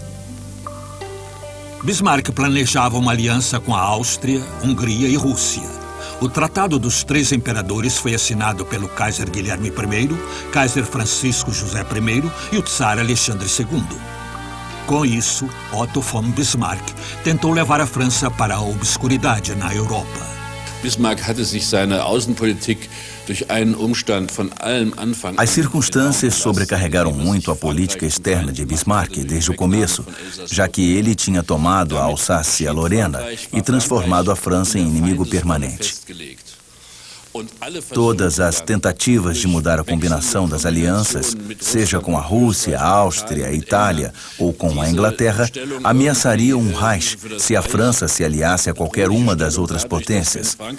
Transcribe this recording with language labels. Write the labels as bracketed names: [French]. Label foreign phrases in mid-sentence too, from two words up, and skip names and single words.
[Portuguese] Bismarck planejava uma aliança com a Áustria, Hungria e Rússia. O Tratado dos Três Imperadores foi assinado pelo Kaiser Guilherme I, Kaiser Francisco José I e o Tsar Alexandre II. Com isso, Otto von Bismarck tentou levar a França para a obscuridade na Europa. [German] Bismarck hatte sich seine Außenpolitik durch einen Umstand von allem Anfang. [Portuguese] As circunstâncias sobrecarregaram muito a política externa de Bismarck desde o começo, já que ele tinha tomado a Alsácia-Lorena e transformado a França em inimigo permanente. Todas as tentativas de mudar a combinação das alianças, seja com a Rússia, a Áustria, a Itália ou com a Inglaterra, ameaçariam o Reich se a França se aliasse a qualquer uma das outras potências.